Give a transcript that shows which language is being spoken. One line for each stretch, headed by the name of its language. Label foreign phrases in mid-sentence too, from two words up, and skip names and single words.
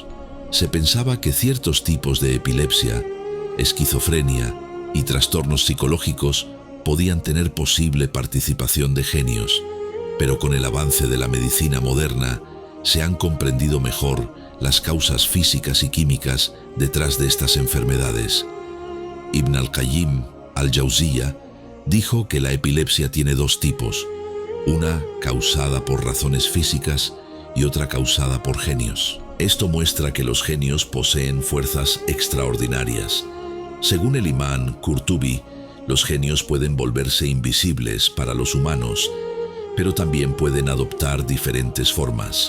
Spanish: Se pensaba que ciertos tipos de epilepsia, esquizofrenia y trastornos psicológicos podían tener posible participación de genios, pero con el avance de la medicina moderna se han comprendido mejor las causas físicas y químicas detrás de estas enfermedades. Ibn al-Qayyim al-Jawziyya dijo que la epilepsia tiene dos tipos, una causada por razones físicas y otra causada por genios. Esto muestra que los genios poseen fuerzas extraordinarias. Según el imán Qurtubi, los genios pueden volverse invisibles para los humanos, pero también pueden adoptar diferentes formas.